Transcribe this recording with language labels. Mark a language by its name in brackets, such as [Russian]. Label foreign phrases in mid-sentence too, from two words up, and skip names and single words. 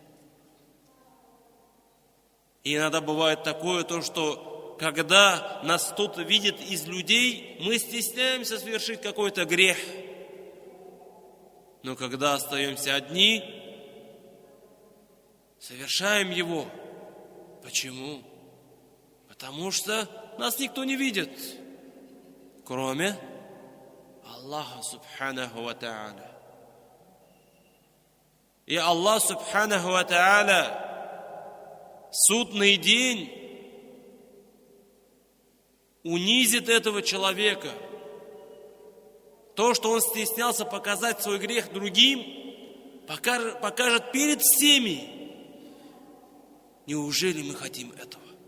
[Russian] И иногда бывает такое, что когда нас кто-то видит из людей, мы стесняемся совершить какой-то грех. Но когда остаемся одни, совершаем его. Почему? Потому что нас никто не видит, кроме [Arabic] الله سبحانه وتعالى. [Russian] И [Arabic] الله سبحانه وتعالى [Russian] судный день унизит этого человека. То, что он стеснялся показать свой грех другим, покажет перед всеми. Неужели мы хотим этого?